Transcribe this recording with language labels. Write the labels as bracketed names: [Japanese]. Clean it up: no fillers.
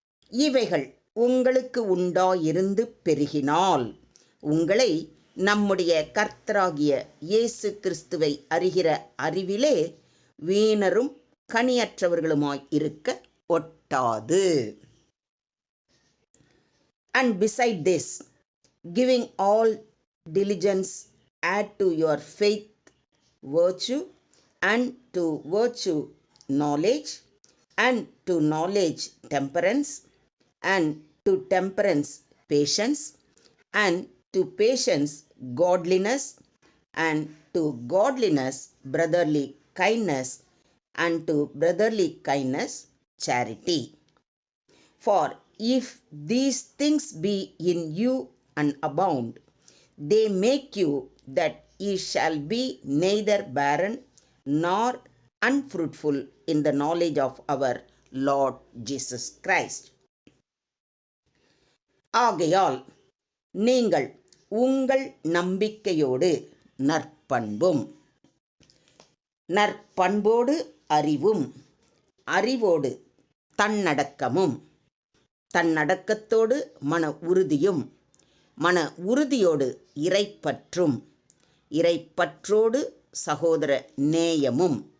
[Tamil] இவைகள் உங்களுக்கு உண்டாயிருந்து பெருகினால் உங்களை நம்முடைய கர்த்தராகிய இயேசு கிறிஸ்துவை அறிகிற அறிவிலே வீணரும் கனியற்றவர்களுமாய் இருக்க ஒட்டாது. [English] And beside this, giving all diligence, add to your faith virtue, and to virtue knowledge, and to knowledge temperance, and to temperance patience, and to patience godliness, and to godliness brotherly kindness, and to brotherly kindness charity. For if these things be in you and abound, they make you that ye shall be neither barren nor unfruitful in the knowledge of our Lord Jesus Christ. [Tamil] ஆகையால் நீங்கள் உங்கள் நம்பிக்கையோடு நற்பண்பும் நற்பண்போடு அறிவும் அறிவோடு தன்னடக்கமும் தன்னடக்கத்தோடு மன உறுதியும் மன உறுதியோடு இறைப்பற்றும் இறைப்பற்றோடு சகோதர நேயமும்